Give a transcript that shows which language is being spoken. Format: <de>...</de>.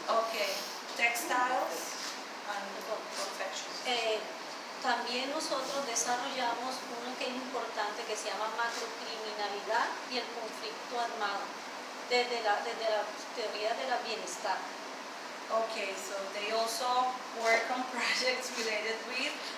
<en>Okay, textiles and confections.</en> <es>También nosotros desarrollamos uno que es importante que se llama macrocriminalidad y el conflicto armado desde la teoría de la bienestar.</es> <en>Okay, so they also work on projects related with</en>